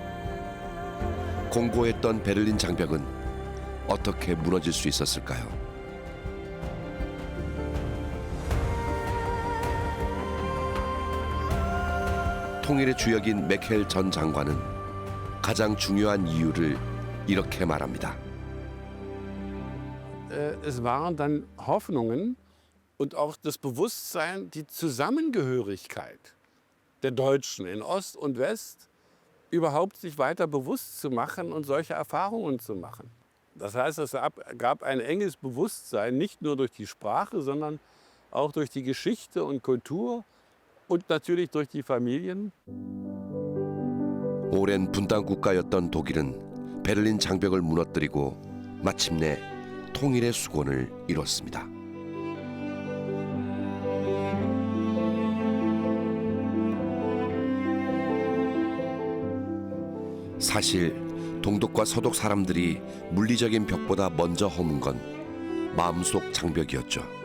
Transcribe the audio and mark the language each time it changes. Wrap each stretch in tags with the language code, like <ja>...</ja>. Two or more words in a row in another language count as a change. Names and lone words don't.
<ko>공고했던 베를린 장벽은 어떻게 무너질 수 있었을까요? 통일의 주역인 메켈 전 장관은 가장 중요한 이유를 이렇게 말합니다.</ko> <de>Es waren dann Hoffnungen und auch das Bewusstsein, die Zusammengehörigkeit der Deutschen in Ost und West überhaupt sich weiter bewusst zu machen und solche Erfahrungen zu machen. Das heißt, es gab ein enges Bewusstsein, nicht nur durch die Sprache, sondern auch durch die Geschichte und Kultur und natürlich durch die Familien.</de> <ko>오랜 분단 국가였던 독일은 베를린 장벽을 무너뜨리고 마침내 통일의 수건을 이뤘습니다. 사실 동독과 서독 사람들이 물리적인 벽보다 먼저 허문 건 마음속 장벽이었죠.</ko>